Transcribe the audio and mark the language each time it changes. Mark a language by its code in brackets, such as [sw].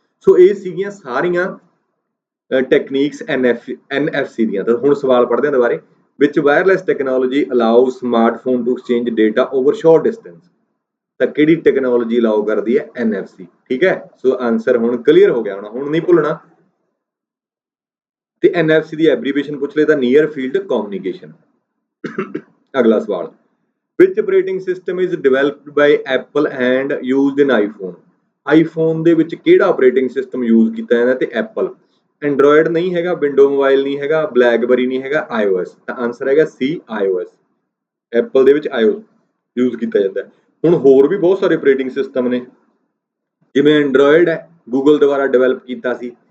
[pa] ਸੋ ਇਹ ਸੀਗੀਆਂ ਸਾਰੀਆਂ ਟੈਕਨੀਕਸ NFC ਦੀਆਂ। ਤਾਂ ਹੁਣ ਸਵਾਲ ਪੜ੍ਹਦੇ ਹਾਂ ਦੁਬਾਰੇ, [en] which wireless technology allows smartphone to exchange data over short distance? [pa] ਤਾਂ ਕਿਹੜੀ ਟੈਕਨੋਲੋਜੀ ਅਲਾਉ ਕਰਦੀ ਹੈ? NFC। ਠੀਕ ਹੈ, ਸੋ ਆਨਸਰ ਹੁਣ ਕਲੀਅਰ ਹੋ ਗਿਆ ਹੋਣਾ, ਹੁਣ ਨਹੀਂ ਭੁੱਲਣਾ। ਤੇ NFC ਦੀ ਐਬਰੀਵੇਸ਼ਨ ਪੁੱਛ ਲਏ ਤਾਂ ਨੀਅਰ ਫੀਲਡ ਕਮਿਊਨੀਕੇਸ਼ਨ। ਅਗਲਾ ਸਵਾਲ, [en] which operating system is developed by Apple and used in iPhone? [pa] iPhone ਦੇ ਵਿੱਚ ਕਿਹੜਾ ਆਪਰੇਟਿੰਗ ਸਿਸਟਮ ਯੂਜ਼ ਕੀਤਾ ਜਾਂਦਾ? ਤੇ ਐਪਲ। ਐਂਡਰੋਇਡ ਨਹੀਂ ਹੈਗਾ, ਵਿੰਡੋ ਮੋਬਾਈਲ ਨਹੀਂ ਹੈਗਾ, ਬਲੈਕਬਰੀ ਨਹੀਂ ਹੈਗਾ, iOS। ਤਾਂ ਆਨਸਰ ਹੈਗਾ C, iOS। ਐਪਲ ਦੇ ਵਿੱਚ iOS ਯੂਜ਼ ਕੀਤਾ ਜਾਂਦਾ। ਹੁਣ ਹੋਰ ਵੀ ਬਹੁਤ ਸਾਰੇ ਆਪਰੇਟਿੰਗ ਸਿਸਟਮ ਨੇ, ਜਿਵੇਂ ਐਂਡਰੋਇਡ ਹੈ, ਗੂਗਲ ਦੁਆਰਾ ਡਿਵੈਲਪ ਕੀਤਾ ਸੀ।